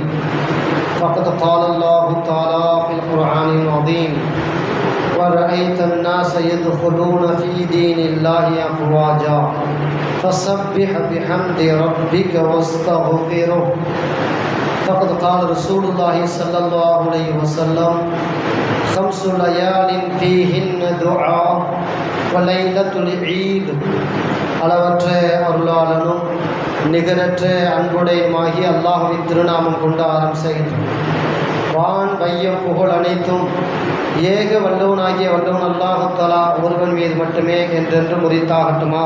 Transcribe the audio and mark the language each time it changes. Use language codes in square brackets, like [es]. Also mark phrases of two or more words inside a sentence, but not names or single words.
[ar] فقد قال الله تعالى في القرآن العظيم: ورأيت الناس يدخلون في دين الله أفواجا فسبح بحمد ربك واستغفره. فقد قال رسول الله صلى الله عليه وسلم: 5 ليال فيهن دعاء وليلة العيد. [ta] அளவற்ற அருளாளனும் நிகரற்ற அன்புடையுமாகி அல்லாஹ்வின் திருநாமம் கொண்டு ஆரம்பிக்கிறேன். வான் வையம் புகழ் அனைத்தும் ஏக வல்லவனாகிய வல்லவன் அல்லாஹ் தஆலா ஒருவன் மீது மட்டுமே என்றென்று முறித்தாகட்டுமாக.